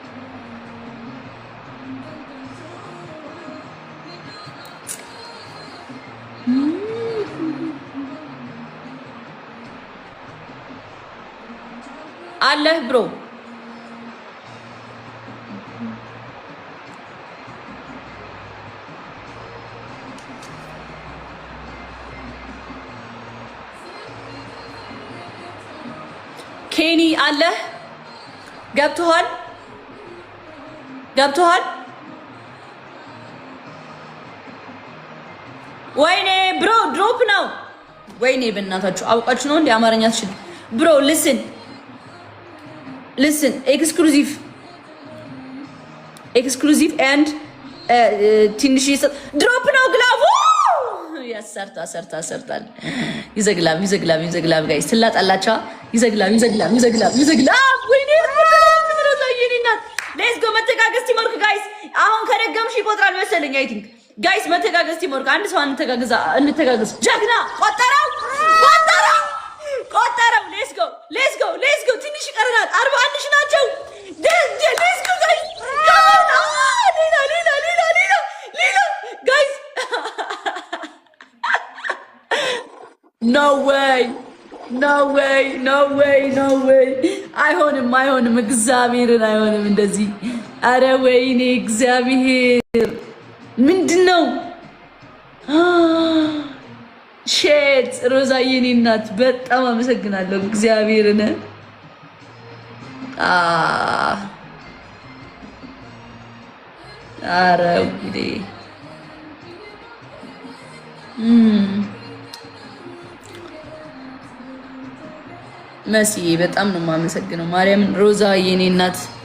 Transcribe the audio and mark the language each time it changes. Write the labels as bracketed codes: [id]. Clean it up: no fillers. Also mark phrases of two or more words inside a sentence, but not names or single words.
[am] አለህ ብሮ ኬኒ አለህ ገብቶሃል ወይኔ ብሮ ድሮፕ ነው ወይኔ በእናታችሁ አውቃችሁ ነው እንዴ አማርኛ ትችል ብሮ [en] listen exclusive and [am] ትንሽ ድሮፕ ነው ግላቡ ያሰርታል ይዘግላብ ጋይስ ትላጣላችሁ ይዘግላብ ወይኔ [en] let's go [am] መተጋገዝ [en] teamwork guys [am] አሁን ከደገምሽ ይቆጥራል መሰለኝ [en] I think guys [am] መተጋገዝ ቲምወርክ አንድ ሰው እንተጋገዝ ጀግና ቆጠረው [en] let's go [am] ትንሽ ይቀርናል 41 ሺህ ናቸው [en] let's go guys [am] ሌላ ጋይስ [en] no way [am] አይሆንም እግዚአብሔርን አይሆንም እንደዚህ አረ ወይኔ እግዚአብሔር ምንድነው ሼት ሮዛዬ የኔ እናት በጣም አመሰግናለሁ እግዚአብሔርን አረ ወይኔ መሲ በጣም ነው የማመሰግነው ማርያም ሮዛ የኔ እናት